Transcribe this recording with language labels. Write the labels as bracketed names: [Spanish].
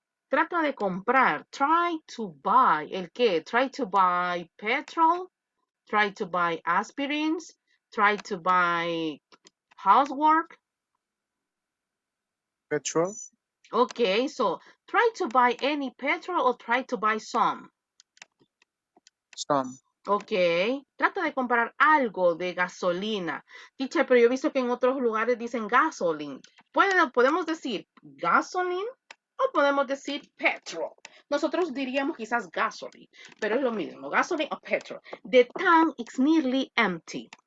[Spanish] Trata de comprar, [English] try to buy, [Spanish] ¿el qué? [English] Try to buy petrol, try to buy aspirins, try to buy housework. petrol. Okay, so try to buy any petrol or try to buy some. Some. [Spanish] Ok, trata de comprar algo de gasolina. Teacher, pero yo he visto que en otros lugares dicen gasoline. Podemos decir gasoline o podemos decir petrol. Nosotros diríamos quizás gasoline, pero es lo mismo, gasoline o petrol. [English] The tank is nearly empty.